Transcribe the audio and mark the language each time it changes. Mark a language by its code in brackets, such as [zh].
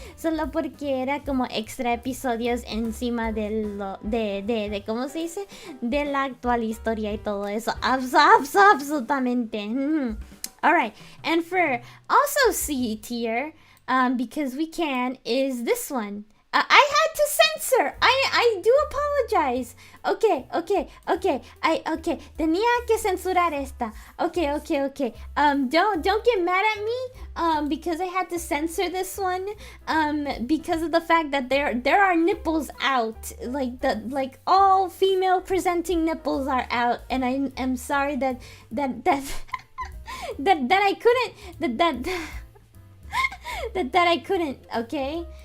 [es] Solo porque era como extra episodios encima de ¿cómo se dice? De la actual historia y todo eso. Absolutamente. [en] Alright, and for also C tier, because we can, is this one. I had to censor. I do apologize. Okay. [es] Tenía que censurar esta. [en] Okay. Don't get mad at me. Because I had to censor this one. Because of the fact that there are nipples out. Like all female presenting nipples are out, and I am sorry that I couldn't that I couldn't. Okay.